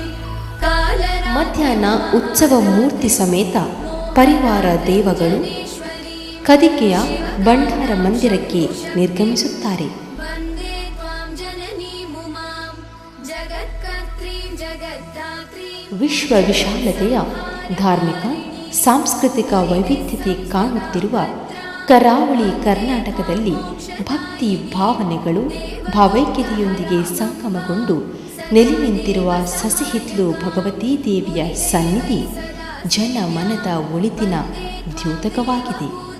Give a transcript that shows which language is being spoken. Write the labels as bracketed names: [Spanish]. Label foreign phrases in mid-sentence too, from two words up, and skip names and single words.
[Kannada] ಮಧ್ಯಾಹ್ನ ಉತ್ಸವ ಮೂರ್ತಿ ಸಮೇತ ಪರಿವಾರ ದೇವಗಳು ಕದಿಕೆಯ ಭಂಡಾರ ಮಂದಿರಕ್ಕೆ ನಿರ್ಗಮಿಸುತ್ತಾರೆ. [Sanskrit] वन्दे त्वां जननीं उमां जगत्कर्त्रीं जगद्धात्रीं [Kannada] ವಿಶ್ವ ವಿಶಾಲತೆಯ ಧಾರ್ಮಿಕ ಸಾಂಸ್ಕೃತಿಕ ವೈವಿಧ್ಯತೆ ಕಾಣುತ್ತಿರುವ ಕರಾವಳಿ ಕರ್ನಾಟಕದಲ್ಲಿ ಭಕ್ತಿ ಭಾವನೆಗಳು ಭಾವೈಕ್ಯತೆಯೊಂದಿಗೆ ಸಂಗಮಗೊಂಡು ನೆಲೆ ನಿಂತಿರುವ ಸಸಿಹಿತ್ಲು ಭಗವತೀ ದೇವಿಯ ಸನ್ನಿಧಿ ಜನಮನದ ಒಳಿತಿನ ದ್ಯೋತಕವಾಗಿದೆ.